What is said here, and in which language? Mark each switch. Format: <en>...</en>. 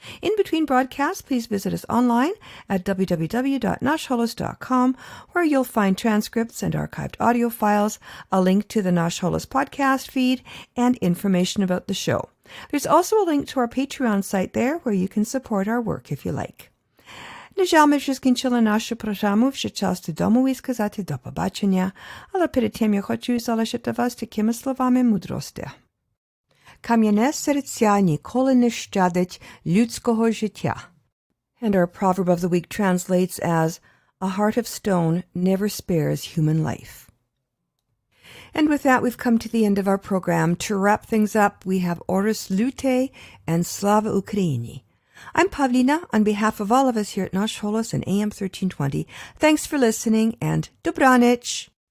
<en>In between broadcasts, please visit us online at www.nashholos.com, where you'll find transcripts and archived audio files, a link to the Nash Holos podcast feed, and information about the show. There's also a link to our Patreon site there, where you can support our work if you like.</en> <uk>На жаль, ми вже скінчили нашу програму, вже час додому і сказати до побачення, але перед тим я хочу залишити вас такими словами мудрості. Кам'яне серця ніколи не щадить людського життя.</uk> <en>And our proverb of the week translates as, a heart of stone never spares human life. And with that, we've come to the end of our program. To wrap things up, we have Orus Lute and Slava Ukraini. I'm Pavlina. On behalf of all of us here at Nash Holos and AM 1320, thanks for listening and Dobranich!</en>